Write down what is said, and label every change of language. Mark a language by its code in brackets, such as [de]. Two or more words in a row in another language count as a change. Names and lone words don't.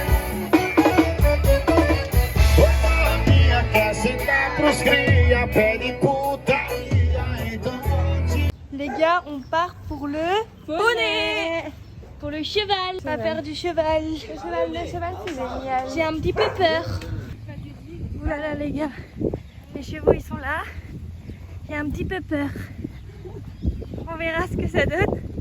[pt] A minha casa tá pros cria, pede putaria. Então [fr] Les gars, on part pour le poney. Pour le cheval. On va faire du cheval. Le cheval, c'est génial. J'ai un petit peu peur. Ouh là là les gars, les chevaux ils sont là. J'ai un petit peu peur. On verra ce que ça donne.